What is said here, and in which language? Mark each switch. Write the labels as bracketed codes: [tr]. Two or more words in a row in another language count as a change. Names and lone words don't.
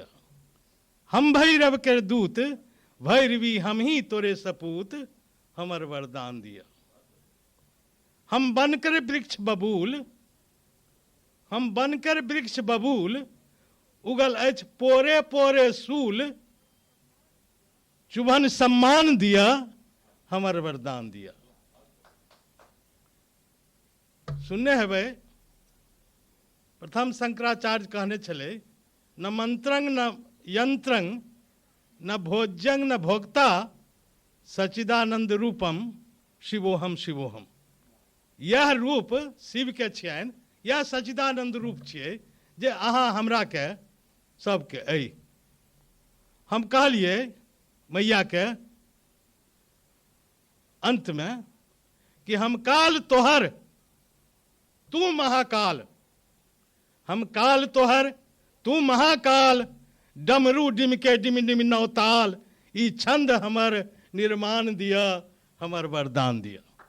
[mai] हम भैरव के दूत, भैरवी हम ही तोरे सपूत, हमर वरदान दिया। हम बनकर वृक्ष बबूल, हम बनकर वृक्ष बबूल, उगल अछि पोरे पोरे सूल, चुभन सम्मान दिया, हमर वरदान दिया। सुनने हेबै प्रथम शंकराचार्य कहने छले, [sa] न मंत्रंग न यंत्रंग, न भोज्यंग न भोक्ता, सच्चिदानंद रूपम शिवोहम शिवोहम। [mai] यह रूप शिव के छियनि, यह सच्चिदानंद रूप छियै जे अहाँ हमरा के सबके अइ। हम कहलिए मैया के अंत में कि हम काल तोहर तू महाकाल, हम काल तोहर तू महाकाल, डमरू डिमके डिम डिम नौताल, ई छंद हमर निर्माण दिया, हमर वरदान दिया।